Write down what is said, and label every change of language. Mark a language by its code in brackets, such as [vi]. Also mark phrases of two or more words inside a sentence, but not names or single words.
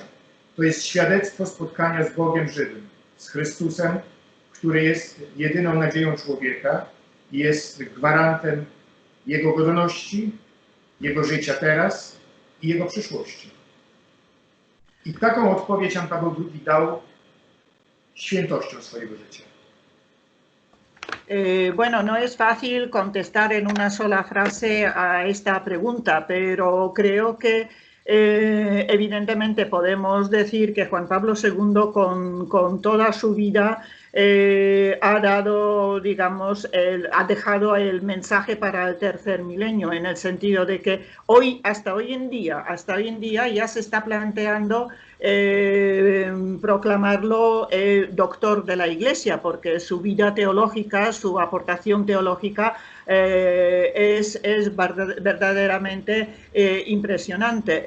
[pl] To jest świadectwo spotkania z Bogiem żywym, z Chrystusem, który jest jedyną nadzieją człowieka i jest gwarantem jego godności, jego życia teraz i jego przyszłości. I taką odpowiedź Jan Paweł II dał świętością swojego życia. [es] Bueno, no es fácil contestar en una sola frase a esta pregunta, pero creo que evidentemente podemos decir que Juan Pablo II con toda su vida ha dado, digamos, ha dejado el mensaje para el tercer milenio, en el sentido de que hasta hoy en día ya se está planteando proclamarlo doctor de la Iglesia, porque su vida teológica, su aportación teológica es verdaderamente impresionante.